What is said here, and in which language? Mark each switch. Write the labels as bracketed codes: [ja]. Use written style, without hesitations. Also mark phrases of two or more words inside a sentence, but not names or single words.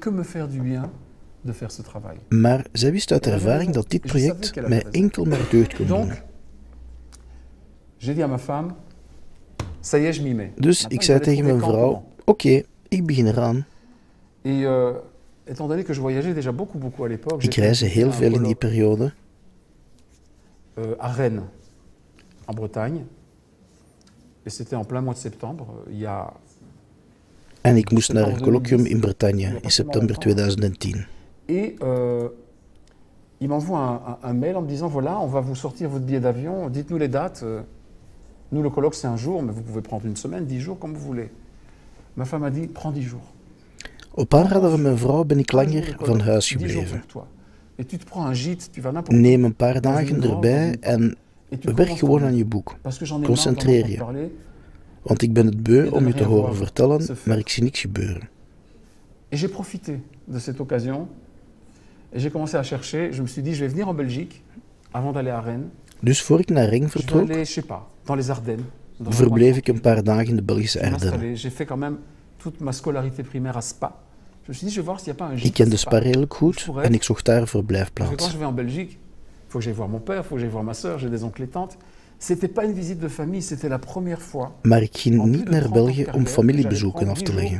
[nl] Maar zij wist uit ervaring dat dit project mij enkel maar deugd kon doen. Dus ik zei tegen mijn vrouw, oké, ik begin eraan. Ik reisde heel veel in die periode. [fr] À Rennes, en Bretagne. Et c'était en plein mois de septembre. [nl] En ik moest naar een colloquium in Bretagne in september 2010. [fr] Et il m'envoie un mail en me disant voilà, on va vous sortir votre billet d'avion, dites-nous les dates. Nous, le colloque, c'est un jour, mais vous pouvez prendre une semaine, 10 jours, comme vous voulez. Ma femme a dit prends 10 jours. [nl] Op aanraden van mijn vrouw ben ik langer van huis gebleven. Neem een paar dagen erbij en werk gewoon aan je boek. Concentreer je. Want ik ben het beu om je te horen vertellen, maar ik zie niks gebeuren. [fr] Et j'ai profité de cette occasion et j'ai commencé à chercher. Je me suis dit, je vais venir en Belgique avant d'aller à Rennes. [nl] Dus voor ik naar Rennes vertrok, verbleef ik een paar dagen in de Belgische Ardennen. Ik kende Spa redelijk goed en ik zocht daar een verblijfplaats. Maar ik ging niet naar België om familiebezoeken af te leggen.